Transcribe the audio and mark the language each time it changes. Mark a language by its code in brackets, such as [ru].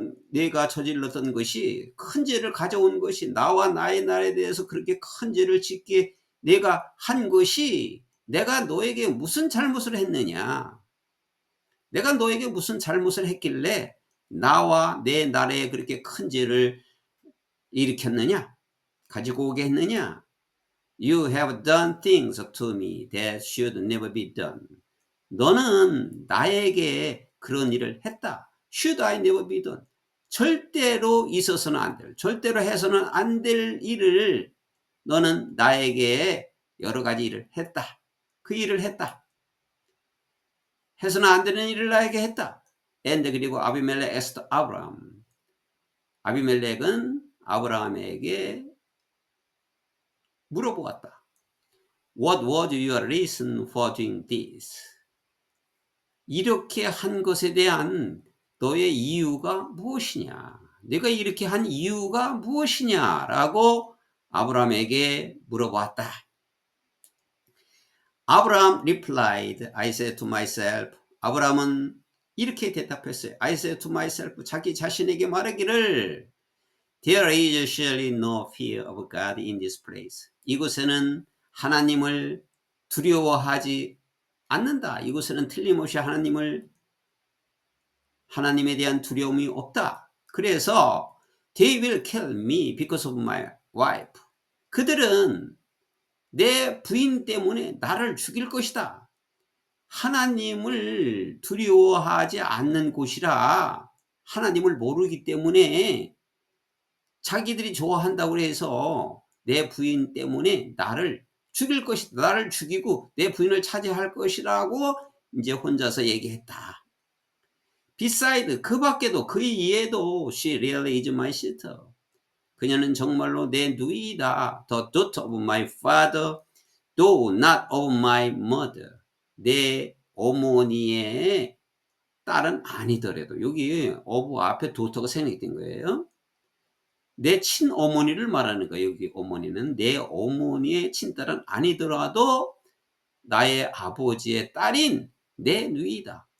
[ko] 내가 저질렀던 것이 큰 죄를 가져온 것이 나와 나의 날에 대해서 그렇게 큰 죄를 짓게 내가 한 것이 내가 너에게 무슨 잘못을 했느냐? 내가 너에게 무슨 잘못을 했길래 나와 내 날에 그렇게 큰 죄를 일으켰느냐? 가지고 오게 했느냐? [en] You have done things to me that should never be done. [ko] 너는 나에게 그런 일을 했다. [en] Should I never be done. [ko] 절대로 있어서는 안 될, 절대로 해서는 안 될 일을 너는 나에게 여러 가지 일을 했다. 그 일을 했다. 해서는 안 되는 일을 나에게 했다. [en] And [ko] 그리고 아비멜렉 [en] asked [ko] 아브라함. 아비멜렉은 아브라함에게 물어보았다. [en] What was your reason for doing this? [ko] 이렇게 한 것에 대한 너의 이유가 무엇이냐? 내가 이렇게 한 이유가 무엇이냐라고 아브라함에게 물어보았다. [en] 아브라함 replied, I said to myself. [ko] 아브라함은 이렇게 대답했어요. [en] I said to myself. [ko] 자기 자신에게 말하기를 [en] There is surely no fear of God in this place. [ko] 이곳에는 하나님을 두려워하지 않는다. 이곳에는 틀림없이 하나님에 대한 두려움이 없다. 그래서 [en] They will kill me because of my wife. [ko] 그들은 내 부인 때문에 나를 죽일 것이다. 하나님을 두려워하지 않는 곳이라 하나님을 모르기 때문에 자기들이 좋아한다고 해서 내 부인 때문에 나를 죽일 것이다. 나를 죽이고 내 부인을 차지할 것이라고 이제 혼자서 얘기했다. [en] Beside, [ko] 그 밖에도 그 이외에도 [en] she really is my sister. [ko] 그녀는 정말로 내 누이다. [en] The daughter of my father, though not of my mother. [ko] 내 어머니의 딸은 아니더라도 여기 of 앞에 daughter가 생략된 거예요. 내 친어머니를 말하는 거예요. 여기 어머니는 내 어머니의 친딸은 아니더라도 나의 아버지의 딸인 내 누이다.